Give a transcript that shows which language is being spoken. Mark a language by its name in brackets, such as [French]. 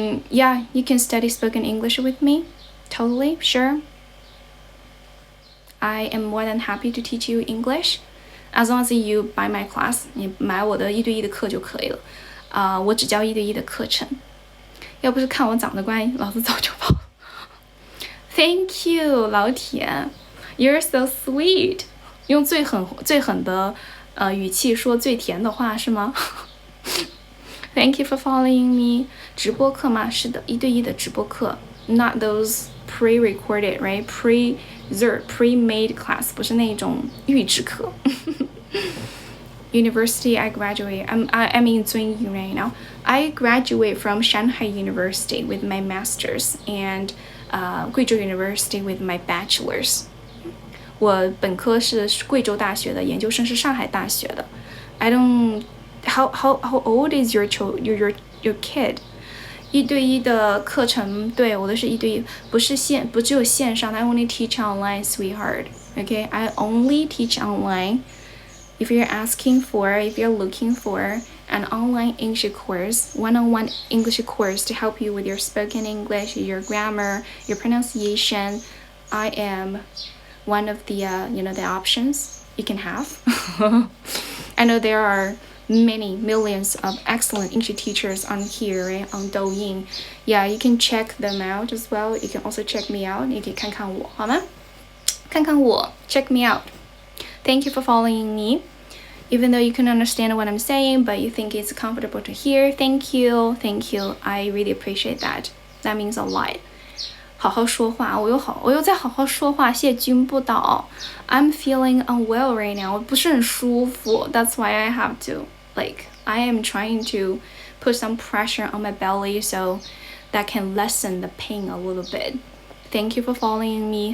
[English] Yeah, you can study spoken English with me. Totally, sure. I am more than happy to teach you English. As long as you buy my class, [Chinese] 你买我的1对1的课就可以了。我只教1对1的课程。要不是看我长得乖，老子早就跑了。 [English] Thank you, 老铁 You're so sweet. [Chinese] 用最狠的语气说最甜的话是吗？ [English] Thank you for following me. [Chinese] 直播课吗？是的，1对1的直播课 [English] Not those pre-recorded, right? Pre-made class [Chinese] 不是那种预制课。 [English] University I graduate. I'm in 遵义 right now. I graduate from Shanghai University with my master's and Guizhou University with my bachelor's. [Chinese] 我本科是贵州大学的，研究生是上海大学的。 [English] I don't. How old is your kid? [Chinese] 1对1的课程，对，我的是1对1，不只有线上。 [English] I only teach online, sweetheart. Okay, I only teach online. If you're looking for an online English course, one-on-one English course to help you with your spoken English, your grammar, your pronunciation, I am one of the the options you can have. I know there are millions of excellent English teachers on here, right? On Douyin. Yeah, you can check them out as well. You can also check me out. [Chinese] 你可以看看我，好吗？看看我 [English] check me out. Thank you for following me. Even though you can understand what I'm saying, but you think it's comfortable to hear, thank you. I really appreciate that. That means a lot. [Chinese] 好好说话，我又在好好说话，谢君不倒。 [English] I'm feeling unwell right now. [Chinese] 我不是很舒服 [English] That's why I have to, I am trying to put some pressure on my belly so that can lessen the pain a little bit. Thank you for following me.